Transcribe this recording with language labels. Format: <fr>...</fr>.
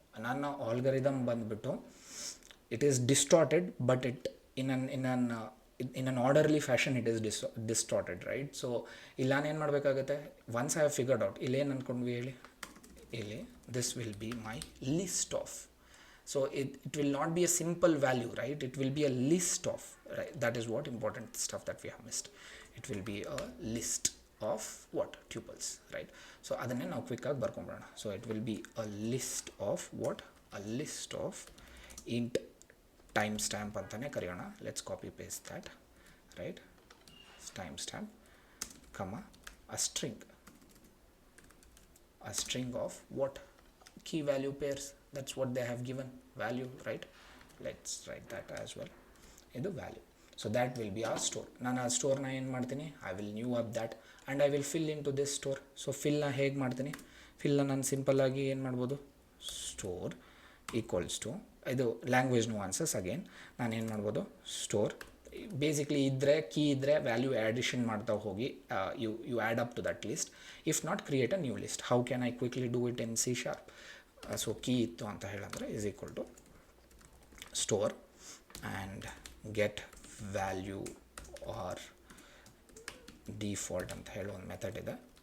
<kn>ನನ್ನ ಆಲ್ಗರಿದಮ್ ಬಂದುಬಿಟ್ಟು</kn> <en>It is distorted, but it in an orderly fashion it is distorted, right.</en> <kn>So ಇಲ್ಲ ನಾನೇನು ಮಾಡಬೇಕಾಗುತ್ತೆ,</kn> <en>once I have figured out,</en> <kn>ಇಲ್ಲೇನು ಅಂದ್ಕೊಂಡ್ವಿ ಹೇಳಿ, ಇಲ್ಲಿ</kn> <en>This will be my list of. So it will not be a simple value, right? It will be a list of, right? That is what important stuff that we have missed. It will be a list of what? Tuples, right? So</en> <kn>adanne now quick agi barkonbidoಣ.</kn> <en>So it will be a list of what? A list of int timestamp</en> <kn>antane ಕರೆಯೋಣ.</kn> <en>Let's copy paste that, right? Timestamp comma a string of what? Key value pairs. That's what they have given, value, right? Let's write that as well in the value. So that will be our store.</en> <kn>ನಾನು ಆ ಸ್ಟೋರ್ನ ಏನು ಮಾಡ್ತೀನಿ,</kn> <en>I will new up that and I will fill into this store.</en> <kn>So ಫಿಲ್ನ ಹೇಗೆ ಮಾಡ್ತೀನಿ, ಫಿಲ್ನ ನಾನು ಸಿಂಪಲ್ಲಾಗಿ ಏನು ಮಾಡ್ಬೋದು, ಸ್ಟೋರ್ ಈಕ್ವಲ್ಸ್ ಟು, ಇದು ಲ್ಯಾಂಗ್ವೇಜ್ ನುವಾನ್ಸಸ್. ಅಗೇನ್ ನಾನು ಏನು ಮಾಡ್ಬೋದು, ಸ್ಟೋರ್ ಬೇಸಿಕ್ಲಿ ಇದ್ದರೆ, ಕೀ ಇದ್ದರೆ ವ್ಯಾಲ್ಯೂ ಆ್ಯಡಿಷನ್ ಮಾಡ್ತಾ ಹೋಗಿ</kn> <en>You add up to that list. If not, create a new list. How can I quickly do it in C#? So key ಇತ್ತು ಅಂತ ಹೇಳಿದ್ರೆ is equal to store and get value or default ಅಂತ ಹೇಳೋ ಒಂದು method ಇದೆ.</en>